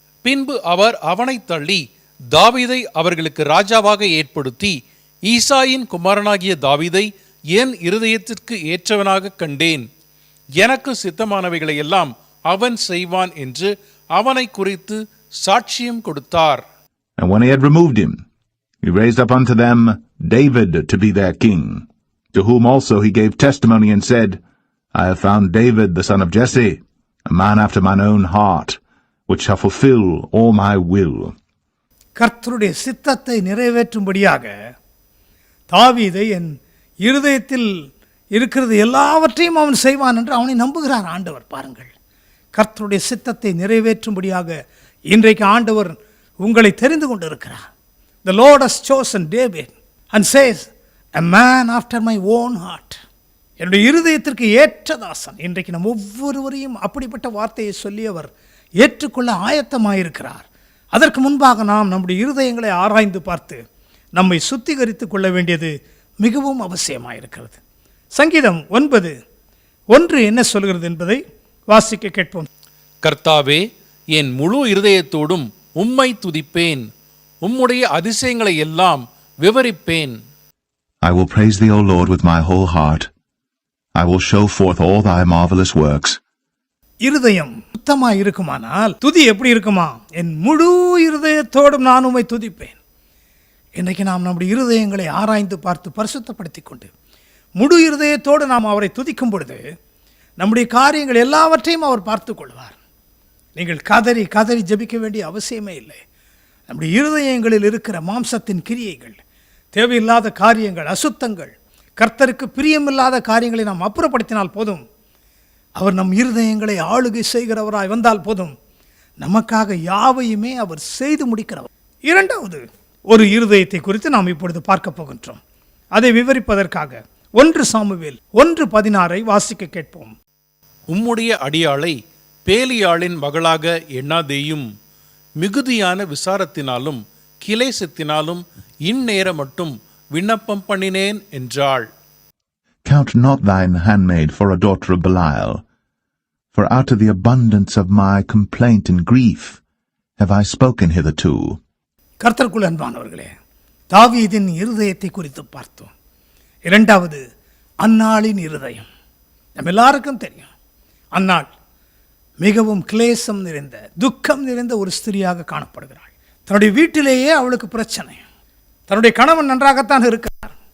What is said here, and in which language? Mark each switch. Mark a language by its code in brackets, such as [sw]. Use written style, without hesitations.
[ta] பின்பு அவர் அவனை தள்ளி தாவீதை அவர்களுக்கு ராஜாவாக ஏற்படுத்தி, ஈசாயின் குமாரனாகிய தாவீதை என் இருதயத்திற்கு ஏற்றவனாக கண்டேன், எனக்கு சித்தமானவைகளை எல்லாம் அவன் செய்வான் என்று அவனை குறித்து சாட்சியம் கொடுத்தார். [en] And when he had removed him, he raised up unto them David to be their king, to whom also he gave testimony and said, I have found David the son of Jesse, a man after mine own heart, which shall fulfill all my will. [ta] கர்த்தருடைய சித்தத்தை நிறைவேற்றும்படியாக தாவீதை என் இருதயத்தில் இருக்கிறது எல்லாவற்றையும் அவன் செய்வான் என்று அவனை நம்புகிறார் ஆண்டவர். பாருங்கள், கர்த்தருடைய சித்தத்தை நிறைவேற்றும்படியாக இன்றைக்கு ஆண்டவர் உங்களை தெரிந்து கொண்டிருக்கிறார். [en] The Lord has chosen David and says, a man after my own heart. [ta] என்னுடைய இருதயத்திற்கு ஏற்ற தாசன். இன்றைக்கு நம் ஒவ்வொருவரையும் அப்படிப்பட்ட வார்த்தையை சொல்லி அவர் ஏற்றுக்கொள்ள ஆயத்தமாயிருக்கிறார். அதற்கு முன்பாக நாம் நம்முடைய இருதயங்களை ஆராய்ந்து பார்த்து நம்மை சுத்திகரித்துக் கொள்ள வேண்டியது மிகவும் அவசியமாயிருக்கிறது. சங்கீதம் 9:1 என்ன சொல்கிறது என்பதை வாசிக்க கேட்போம். கர்த்தாவே, என் முழு இருதயத்தோடும் உம்மை துதிப்பேன், உம்முடைய அதிசயங்களை எல்லாம் விவரிப்பேன். [en] I will praise thee, O Lord, with my whole heart. I will show forth all thy marvelous works. [ta] இருதயம் சுத்தமாக இருக்குமானால் துதி எப்படி இருக்குமா? என் முழு இருதயத்தோடும் நான் உம்மை துதிப்பேன். இன்றைக்கு நாம் நம்முடைய இருதயங்களை ஆராய்ந்து பார்த்து பரிசுத்தப்படுத்தி கொண்டு முழு இருதயத்தோடு நாம் அவரை துதிக்கும் பொழுது நம்முடைய காரியங்கள் எல்லாவற்றையும் அவர் பார்த்து கொள்வார். நீங்கள் கதறி கதறி ஜெபிக்க வேண்டிய அவசியமே இல்லை. நம்முடைய இருதயங்களில் இருக்கிற மாம்சத்தின் கிரியைகள், தேவையில்லாத காரியங்கள், அசுத்தங்கள், கர்த்தருக்கு பிரியமில்லாத காரியங்களை நாம் அப்புறப்படுத்தினால் போதும். அவர் நம் இருதயங்களை ஆளுகை செய்கிறவராய் வந்தால் போதும். நமக்காக யாவையுமே அவர் செய்து முடிக்கிறவர். இரண்டாவது ஒரு இருதயத்தை குறித்து நாம் இப்பொழுது பார்க்க போகின்றோம். அதை விவரிப்பதற்காக 1 சாமுவேல் 1:16 வாசிக்க கேட்போம். உம்முடைய அடியாளை பேலியாளின் மகளாக எண்ணாதேயும், மிகுதியான விசாரத்தினாலும் கிலேசத்தினாலும் இந்நேரம் மட்டும் விண்ணப்பம் பண்ணினேன் என்றாள். [en] Count not thine handmaid for a daughter of Belial, for out of the abundance of my complaint and grief have I spoken hitherto. [ta] கர்த்தருக்குள் அன்பானவர்களே, தாவீதின் இருதயத்தை குறித்து பார்த்தோம். இரண்டாவது அன்னாளின் இருதயம். நம்ம எல்லாருக்கும் தெரியும், அன்னாள் மிகவும் கிளேசம் நிறைந்த, துக்கம் நிறைந்த ஒரு ஸ்திரியாக காணப்படுகிறாள். தன்னுடைய வீட்டிலேயே அவளுக்கு பிரச்சனை. தன்னுடைய கணவன் நன்றாகத்தான் இருக்கிறார்.